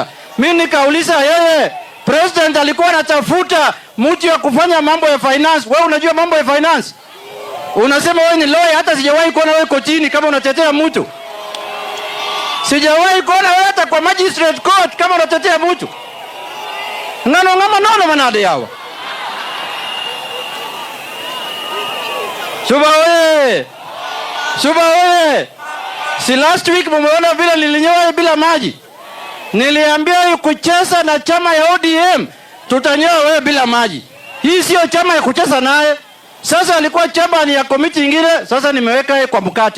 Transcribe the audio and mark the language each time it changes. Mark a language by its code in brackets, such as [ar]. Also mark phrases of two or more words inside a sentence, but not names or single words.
[sw] Mimi nikauliza yeye, president alikuwa anatafuta mtu ya kufanya mambo ya finance. Wewe unajua mambo ya finance? Unasema wewe ni lawyer, hata sijawahi kuona wewe kotini kama unatetea mtu. Sijawahi kuona wewe hata kwa [en] magistrate court [sw] kama unatetea mtu. [luo] Ngano ngama nono manade yawa. [sw] Suba wewe. Suba wewe. Si [en] last week [sw] mumeona vile nilinyoa bila maji. Niliambia kucheza na chama ya ODM tutanyoa wewe bila maji. Hii sio chama ya kucheza naye. Sasa alikuwa chama ni ya komiti nyingine, sasa nimeweka yeye kwa mkate.